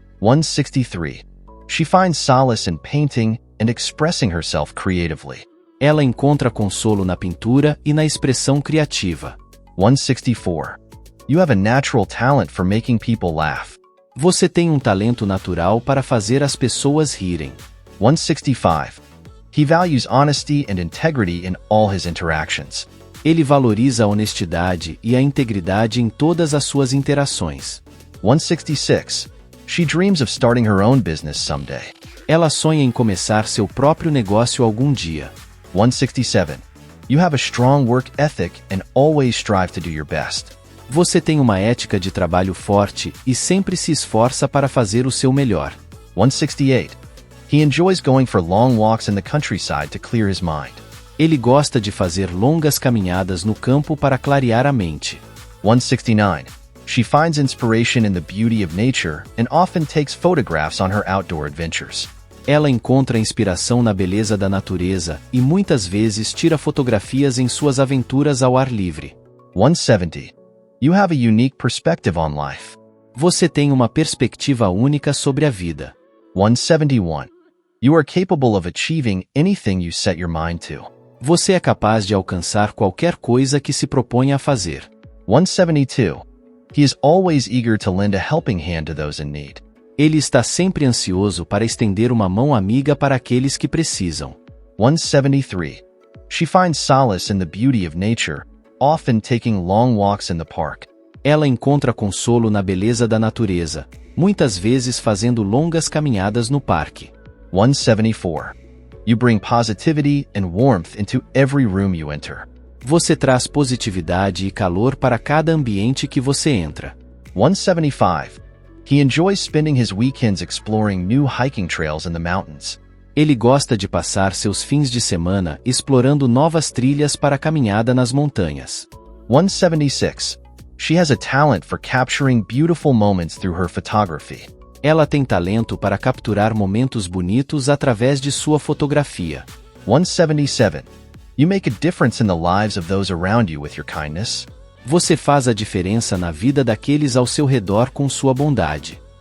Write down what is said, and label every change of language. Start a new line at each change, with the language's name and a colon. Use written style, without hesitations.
English: 163. She finds solace in painting and expressing herself creatively.
Portuguese: Ela encontra consolo na pintura e na expressão criativa.
English: 164. You have a natural talent for making people laugh.
Portuguese: Você tem um talento natural para fazer as pessoas rirem.
English: 165. He values honesty and integrity in all his interactions.
Portuguese: Ele valoriza a honestidade e a integridade em todas as suas interações.
English: 166. She dreams of starting her own business someday.
Portuguese: Ela sonha em começar seu próprio negócio algum dia.
English: 167. You have a strong work ethic and always strive to do your best.
Portuguese: Você tem uma ética de trabalho forte e sempre se esforça para fazer o seu melhor.
English: 168. He enjoys going for long walks in the countryside to clear his mind.
Portuguese: Ele gosta de fazer longas caminhadas no campo para clarear a mente.
English: 169. She finds inspiration in the beauty of nature and often takes photographs on her outdoor adventures.
Portuguese: Ela encontra inspiração na beleza da natureza e muitas vezes tira fotografias em suas aventuras ao ar livre.
English: 170. You have a unique perspective on life.
Portuguese: Você tem uma perspectiva única sobre a vida.
English: 171. You are capable of achieving anything you set your mind to.
Portuguese: Você é capaz de alcançar qualquer coisa que se propõe a fazer.
English: 172. He is always eager to lend a helping hand to those in need.
Portuguese: Ele está sempre ansioso para estender uma mão amiga para aqueles que precisam.
English: 173. She finds solace in the beauty of nature, often taking long walks in the park.
Portuguese: Ela encontra consolo na beleza da natureza, muitas vezes fazendo longas caminhadas no parque.
English: 174. You bring positivity and warmth into every room you enter.
Portuguese: Você traz positividade e calor para cada ambiente que você entra.
English: 175. He enjoys spending his weekends exploring new hiking trails in the mountains.
Portuguese: Ele gosta de passar seus fins de semana explorando novas trilhas para a caminhada nas montanhas.
English: 176. She has a talent for capturing beautiful moments through her photography.
Portuguese: Ela tem talento para capturar momentos bonitos através de sua fotografia.
English: 177. You make a difference in the lives of those around you with your kindness.
Portuguese: Você faz a diferença na vida daqueles ao seu redor com sua bondade.